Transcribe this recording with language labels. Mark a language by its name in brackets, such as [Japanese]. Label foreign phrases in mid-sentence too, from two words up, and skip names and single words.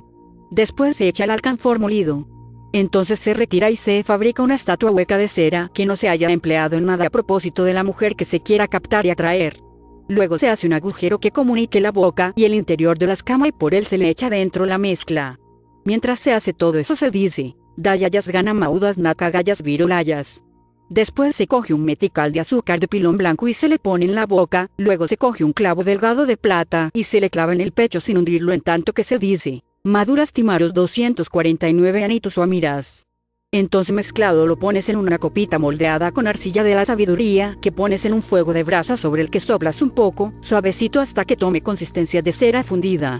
[Spanish] Después se echa el alcanfor molido. Entonces se retira y se fabrica una estatua hueca de cera que no se haya empleado en nada a propósito de la mujer que se quiera captar y atraer. Luego se hace un agujero que comunique la boca y el interior de la escama y por él se le echa dentro la mezcla. Mientras se hace todo eso se dice, Dayayas ganamaudas nakagayas virulayas. Después se coge un metical de azúcar de pilón blanco y se le pone en la boca, luego se coge un clavo delgado de plata y se le clava en el pecho sin hundirlo en tanto que se dice, Maduras timaros 249 anitos o amiras. Entonces mezclado lo pones en una copita moldeada con arcilla de la sabiduría que pones en un fuego de brasa sobre el que soplas un poco, suavecito hasta que tome consistencia de cera fundida.